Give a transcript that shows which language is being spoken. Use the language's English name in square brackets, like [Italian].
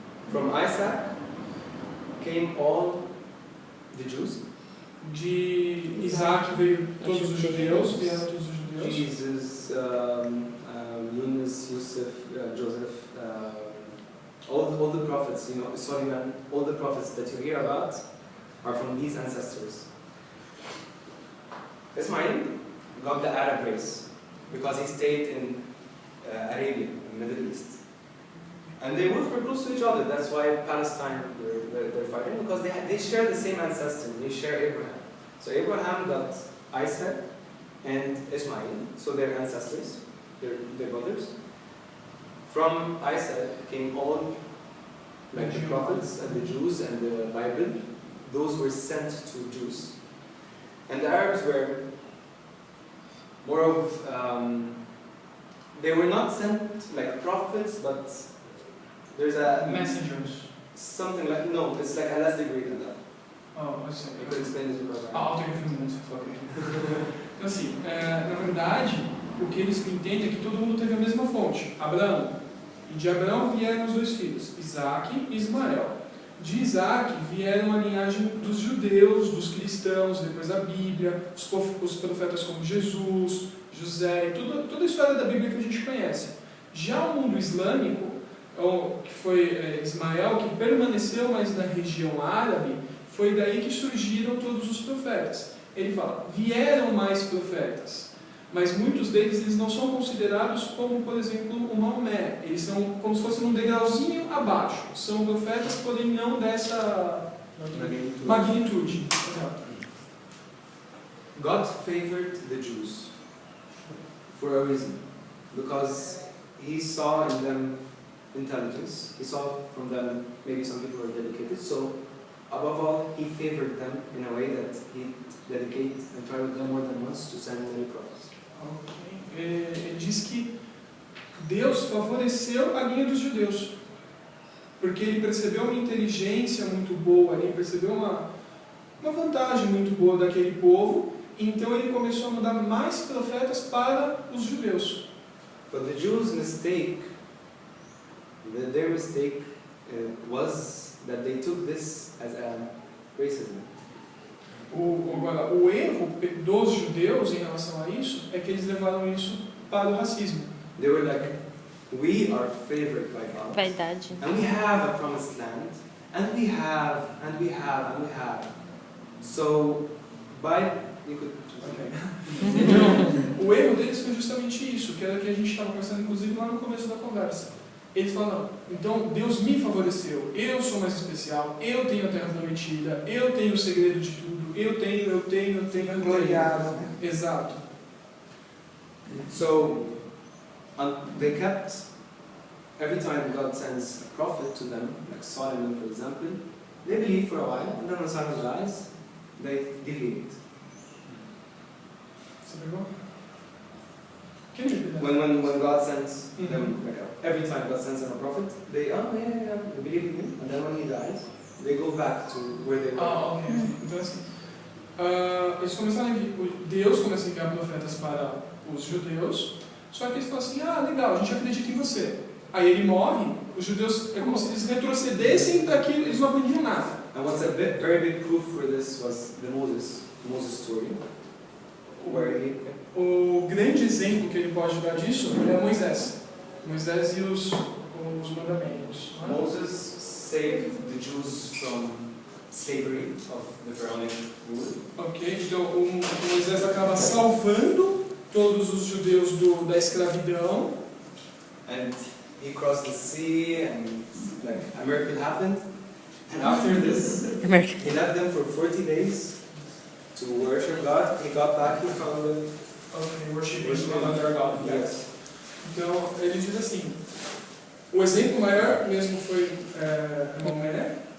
[English] From Isaac came all the Jews. [Portuguese] De Isaac veio todos os judeus, vieram todos os judeus. [English] Jesus, Yunus, Yusuf, Joseph, all the prophets, Solomon, all the prophets that you hear about are from these ancestors. Ismail got the Arab race because he stayed in Arabia, in the Middle East. And they live very close to each other. That's why Palestine, they're fighting, because they share the same ancestor. They share Abraham. So Abraham got Isaac and Ishmael, so they're ancestors, they're brothers. From Isaac came all like the prophets and the Jews and the Bible. Those were sent to Jews. And the Arabs were more of, they were not sent like prophets, but there's a Messengers. something like, no, it's like a less degree than that. [Portuguese] Oh, eu sei. [English] I could explain this because [Portuguese] Autoreferência. Então, assim, na verdade, o que eles entendem é que todo mundo teve a mesma fonte, Abraão. E de Abraão vieram os 2 filhos, Isaac e Ismael. De Isaac vieram a linhagem dos judeus, dos cristãos, depois a Bíblia, os profetas como Jesus, José, toda a história da Bíblia que a gente conhece. Já o mundo islâmico, que foi Ismael, que permaneceu mais na região árabe, foi daí que surgiram todos os profetas. Ele fala, vieram mais profetas, mas muitos deles eles não são considerados como, por exemplo, o Maomé. Eles são como se fossem um degrauzinho abaixo. São profetas, porém não dessa magnitude. [English] God favored the Jews for a reason, because He saw in them intelligence. He saw from them maybe some people were dedicated. So above all, He favored them in a way that He dedicated and tried with them more than once to send many prophets. [Portuguese] Ele diz que Deus favoreceu a linha dos judeus, porque Ele percebeu uma inteligência muito boa, Ele percebeu uma vantagem muito boa daquele povo, então Ele começou a mandar mais profetas para os judeus. [English] But the Jews' mistake, their mistake was that they took this as a racism. [Portuguese] Agora, o erro dos judeus em relação a isso é que eles levaram isso para o racismo. [English] They were like, we are favored by God. [Portuguese] Vaidade. [English] And we have a promised land. And we have, and we have, and we have. So, you could... Okay. [Portuguese] Então, o erro deles foi justamente isso, que era o que a gente estava conversando, inclusive, lá no começo da conversa. Eles falam, então Deus me favoreceu, eu sou mais especial, eu tenho a terra prometida, eu tenho o segredo de tudo, eu tenho. Gloriado. Exato. [English] So, they kept, every time God sends a prophet to them, like Solomon for example, they believe for a while, and then when Solomon dies, they deviate. [Portuguese] Você pegou? [English] Can you repeat that? When God sends them, like every time God sends them a prophet, they believe in him, and then when he dies, they go back to where they were. Ok. [Portuguese] Então assim, eles começaram Deus começa a enviar profetas para os judeus, só que eles falam assim, legal, a gente acredita em você. Aí ele morre, os judeus, é como se eles retrocedessem daquilo, eles não aprendiam nada. [English] And what's a very big proof for this was the Moses story, where [Portuguese] O grande exemplo que ele pode dar disso é Moisés. Moisés e os mandamentos. [English] Moses saved the Jews from slavery of the Pharaonic rule. [Portuguese] Ok, então o Moisés acaba salvando todos os judeus da escravidão. [English] And he crossed the sea, and like a miracle happened. And after this, he left them for 40 days to worship God. He got back, he found them. Ok, worshiping another God. Yes. [Portuguese] Então ele diz assim, o exemplo maior mesmo foi Maomé.